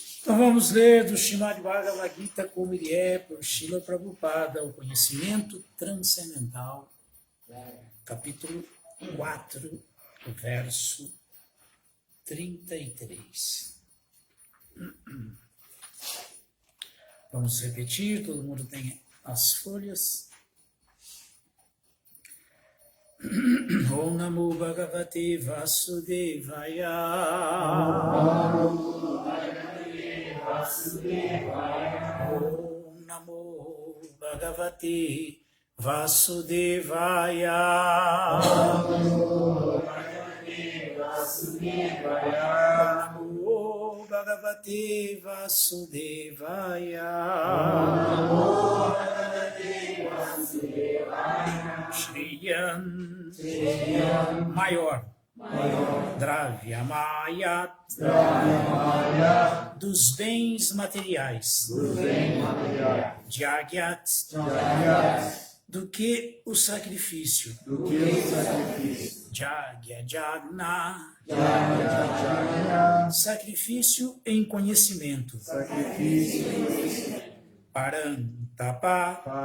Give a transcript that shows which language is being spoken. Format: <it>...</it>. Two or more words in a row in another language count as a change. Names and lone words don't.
<pt>Então vamos ler do Srimad Bhagavad Gita como ele é, por Srila Prabhupada, o conhecimento transcendental, capítulo 4, verso 33. Vamos repetir, todo mundo tem as folhas.</pt> <sa>Om Namo Bhagavate Vasudevaya. Om Namo Bhagavate Vasudevaya. Om Namo Bhagavate Vasudevaya.</sa> <pt>Shriyan maior, Dravyamayat, dos bens materiais, Jagyat, do que o sacrifício,</pt> <sa>Jagya Jagna,</sa> <pt>sacrifício em conhecimento, Parantapa,</pt>